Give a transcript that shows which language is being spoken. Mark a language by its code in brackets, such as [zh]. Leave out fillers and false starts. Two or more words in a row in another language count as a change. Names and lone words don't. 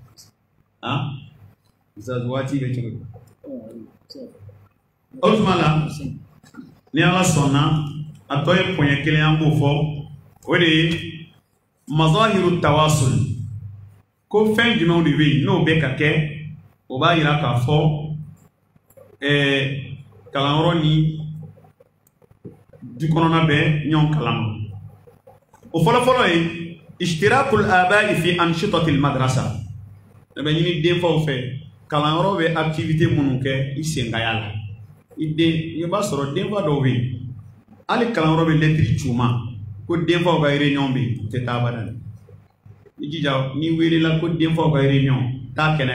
[bm] waati bɛ cogo di o tuma la ni ala sɔnna a tɔ ye poɲɛ kelen an b'o fɔ o de ye [ar] مظاهر التواصل [bm] ko fɛn jumɛnw de bɛ yen n'o bɛ ka kɛ o b'a yira k'a fɔ kalanyɔrɔ ni du kɔnɔna bɛ ɲɔgɔn kalama o fɔlɔfɔlɔ ye [ar] اشتراك الآباء في أنشطة المدرسة [bm] a bɛ ɲini denfaw fɛ kalanyɔrɔ bɛ activité minnu kɛ i senkaya la i b'a sɔrɔ denfa dɔw bɛ yen hali kalanyɔrɔ bɛ lɛtiri ci u ma ko denfaw ka réunion bɛ yen u tɛ taa abada i jija n'i welela ko denfaw ka réunion taa kɛnɛ